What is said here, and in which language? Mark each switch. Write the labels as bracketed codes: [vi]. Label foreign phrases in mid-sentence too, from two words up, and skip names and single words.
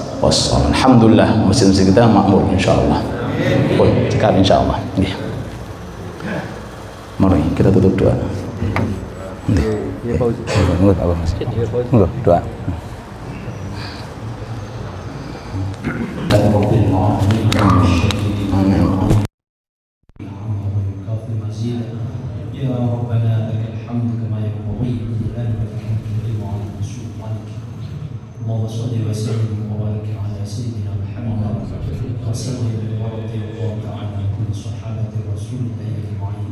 [id] Alhamdulillah masjid-masjid kita makmur insyaallah. [jv] Pun cekap insyaallah. Nggih. [id] Mari kita tutup doa. [jv] Nggih. Ya, Pak. Nggih, Pak. Nggih, doa. [ar] رب العالمين Amin. ويكافئ مزيدا يا ربنا لك الحمد كما ينبغي لجلال وجهك وعظيم سلطانك. اللهم صل وسلم وبارك على سيدنا محمد وسلم ورضي الله تعالى عن كل صحابه رسول الله اجمعين.